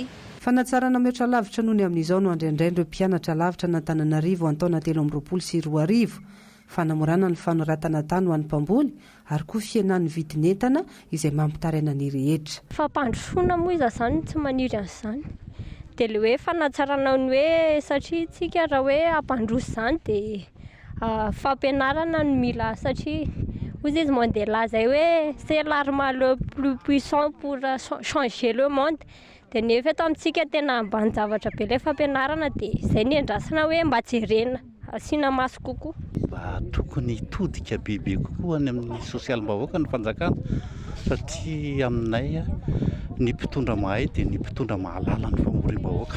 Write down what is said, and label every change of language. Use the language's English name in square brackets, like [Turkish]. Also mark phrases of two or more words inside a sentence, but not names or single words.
[Malagasy] fanatsarana mihoatra lavitra noho ny amin'izao no andrendraindreo mpianatra lavitra n'Antananarivo antaona 2024 fanamorana ny fanoratana tany ho an'ny mpamboly ary koa fienan'ny vidinentana izay mampitaraina ny rehetra fampandrosoana moa iza zany tsy maniry an'izany dia le hoe fanatsarana ny hoe satria tsika raha hoe ampandroso zany dia fampianarana no mila satria ozy izy mandeha laza hoe [French] c'est l'arme le plus puissant pour changer le monde [Malagasy] dia nefa eto amintsika tena ambany zavatra be ilay fampianarana dia izay ny andrasana hoe mba jerena asiana maso kokoa mba tokony hitodika bebe kokoa any amin'ny sosialim-bahoaka ny fanjakana satria aminay ny mpitondra mahay dia ny mpitondra mahalala ny famorim-bahoaka